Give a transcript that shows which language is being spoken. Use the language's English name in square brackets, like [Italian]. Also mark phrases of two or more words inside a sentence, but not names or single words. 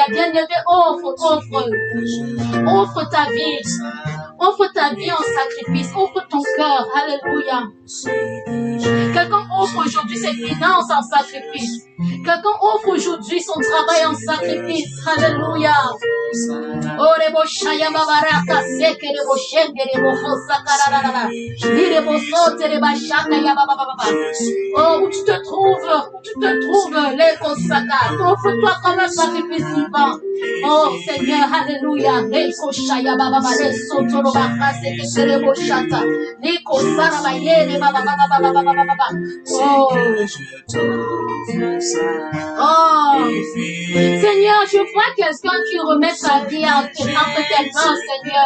[French] Bien-aimé, offre ta vie. Offre ta vie en sacrifice. Offre ton cœur. Alléluia. Quelqu'un offre aujourd'hui ses finances en sacrifice. Quelqu'un offre aujourd'hui son travail en sacrifice. Alléluia. Oh, rebo shaya babaraka seke rebo shenge rebo fosakarara. Rebo sote reba shaka ya baba. Oh, où tu te trouves, les consacra. Offre-toi comme un sacrifice vivant. Oh, Seigneur, alléluia. Rebo shaya baba, les soto robaka seke rebo shata. Les consacra baye baba. Oh, Seigneur, je vois quelqu'un qui remet sa vie entre tes mains, Seigneur.